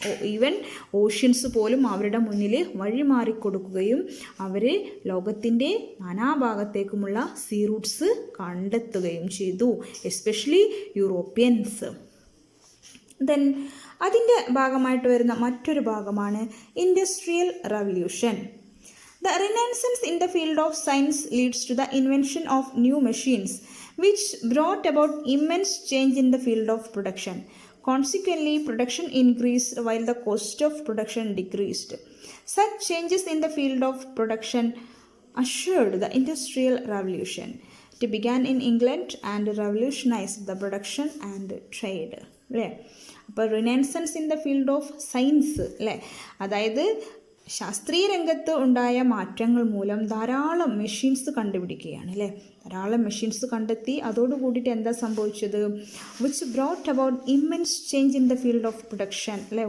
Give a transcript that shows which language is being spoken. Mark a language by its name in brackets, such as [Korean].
[Malayalam] Even oceans പോലും അവരുടെ മുന്നിൽ വഴിമാറിക്കൊടുക്കുകയും അവർ ലോകത്തിൻ്റെ നാനാഭാഗത്തേക്കുമുള്ള സീ റൂട്ട്സ് കണ്ടെത്തുകയും ചെയ്തു, എസ്പെഷ്യലി യൂറോപ്യൻസ്. ദെൻ അതിൻ്റെ ഭാഗമായിട്ട് വരുന്ന മറ്റൊരു ഭാഗമാണ് industrial revolution. [English] The Renaissance in the field of science leads to the invention of new machines, which brought about immense change in the field of production. Consequently, production increased while the cost of production decreased. Such changes in the field of production ushered the Industrial Revolution. It began in England and revolutionized the production and trade. [Malayalam] അല്ലേ, അപ്പോൾ [English] renaissance in the field of science [Malayalam] അല്ലേ, അതായത് ശാസ്ത്രീയ രംഗത്ത് ഉണ്ടായ മാറ്റങ്ങൾ മൂലം ധാരാളം മെഷീൻസ് കണ്ടുപിടിക്കുകയാണ് അല്ലേ. ധാരാളം മെഷീൻസ് കണ്ടെത്തി. അതോടുകൂടിയിട്ട് എന്താ സംഭവിച്ചത്? [English] Which brought about immense change in the field of production അല്ലേ.